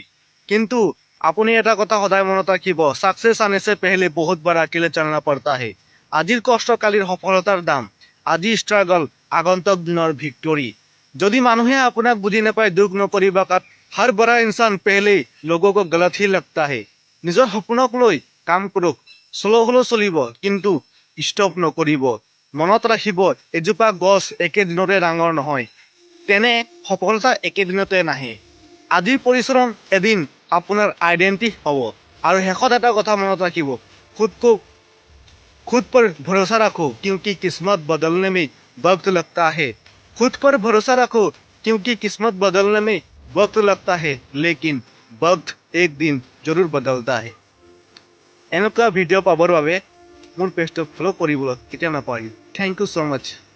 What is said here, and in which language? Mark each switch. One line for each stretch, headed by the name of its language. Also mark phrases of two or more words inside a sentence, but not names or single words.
Assamese: কিন্তু আপুনি এটা কথা সদায় মনত ৰাখিব,
Hindi: सक्सेस आने से पहले बहुत बार अकेले चलना पड़ता है।
Assamese: আজিৰ কষ্ট কালিৰ সফলতাৰ দাম, আজিৰ ষ্ট্ৰাগল আগন্তুক দিনৰ ভিক্টৰী। যদি মানুহে আপোনাক বুজি নাপায় দুখ নকৰিবা,
Hindi: हर बड़ा इंसान पहले लोगों को गलत ही लगता है।
Assamese: নিজৰ সপোনক লৈ কাম কৰক, শ্ল' হ'লেও চলিব কিন্তু ষ্টপ নকৰিব। মনত ৰাখিব এজোপা গছ একেদিনতে ডাঙৰ নহয়, তেনে সফলতা একেদিনতে নাহে। আজিৰ পৰিশ্ৰম এদিন আপোনাৰ আইডেন্টিটি হ'ব। আৰু শেষত এটা কথা মনত ৰাখিব,
Hindi: खुद पर भरोसा रखो क्योंकि किस्मत बदलने में वक्त लगता है। खुद पर भरोसा रखो क्योंकि किस्मत बदलने में वक्त लगता है, लेकिन वक्त एक दिन जरूर बदलता है।
Assamese: এনেকুৱা ভিডিঅ' পাবৰ বাবে মোৰ পেজটো ফ'ল' কৰিবলৈ কেতিয়াও নাপাহৰিব।
English: thank you so much.